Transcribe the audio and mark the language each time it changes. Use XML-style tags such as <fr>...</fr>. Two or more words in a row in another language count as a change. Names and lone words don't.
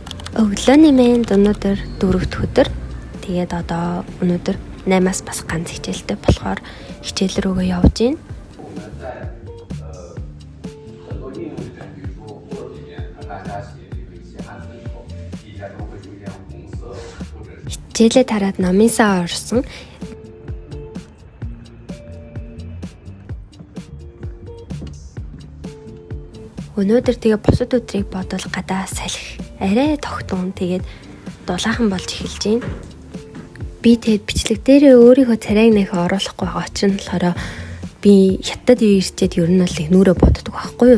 <mn>Өглөөний мэнд өнөөдөр 4 дахь өдөр. Тэгээд одоо өнөөдөр 8-аас бас ганц хичээлтэй болохоор хичээл рүүгээ явж байна.</mn> <zh>我们在很多应用里面，比如说 Word 里面，大家写这个一些汉字的时候，底下都会出现红色或者是</zh> <mn>Хичээлээ тараад номын сан орсон. Өнөөдөр тэгээ бусад өдрийг бодвол гадаа салхи арай тогтун тэгээд дулаахан болж эхэлж байна. Би тэгэд бичлэг дээрээ өөрийнхөө царайг нэх оруулахгүй байгаа чинь болохоор би хятад ирчээд ер нь бол нүрэ боддог байхгүй юу?</mn>